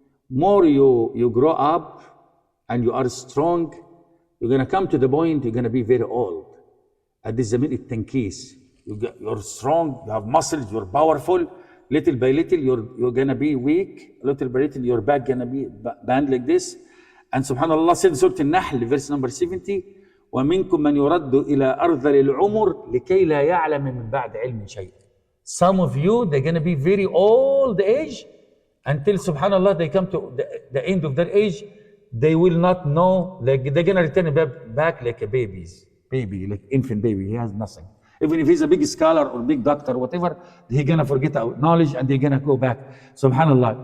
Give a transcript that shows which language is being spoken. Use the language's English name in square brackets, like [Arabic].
[English] More you grow up and you are strong, you're going to come to the point you're going to be very old. At this zaman, it tankis. You're strong, you have muscles, you're powerful. Little by little, you're going to be weak. Little by little, your back going to be bent like this. And subhanAllah said in Surah Al-Nahl, verse number 70, [Arabic] وَمِنْكُمْ مَنْ يُرَدُّ إِلَىٰ أَرْذَلِ الْعُمُرِ لِكَيْ لَا يَعْلَمِ مِنْ بَعْدِ عِلْمٍ شَيْءٍ. [English] Some of you, they're going to be very old age until subhanAllah, they come to the end of their age. They will not know, like they're going to return back like a baby, like infant baby. He has nothing. Even if he's a big scholar or big doctor, whatever, he's going to forget our knowledge and they're going to go back. Subhanallah.